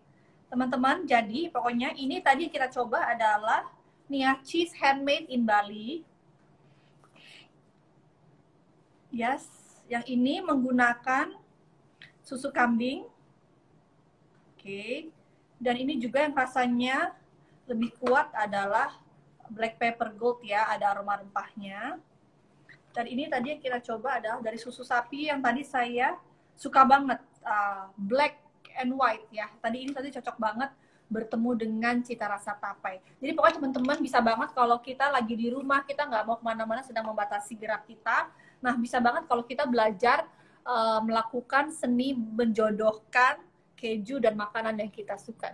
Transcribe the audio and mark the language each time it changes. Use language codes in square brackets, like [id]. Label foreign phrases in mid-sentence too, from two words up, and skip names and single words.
[id] Teman-teman, jadi pokoknya ini tadi kita coba adalah Nia Cheese Handmade in Bali. Yes, yang ini menggunakan susu kambing. Oke. Dan ini juga yang rasanya lebih kuat adalah [en] black pepper gold [id] ya, ada aroma rempahnya. Dan ini tadi yang kita coba adalah dari susu sapi yang tadi saya suka banget, [en] black and white ya. [id] Tadi ini tadi cocok banget bertemu dengan cita rasa tapai. Jadi pokoknya teman-teman bisa banget kalau kita lagi di rumah, kita nggak mau kemana-mana, sedang membatasi gerak kita. Nah bisa banget kalau kita belajar melakukan seni menjodohkan keju dan makanan yang kita suka.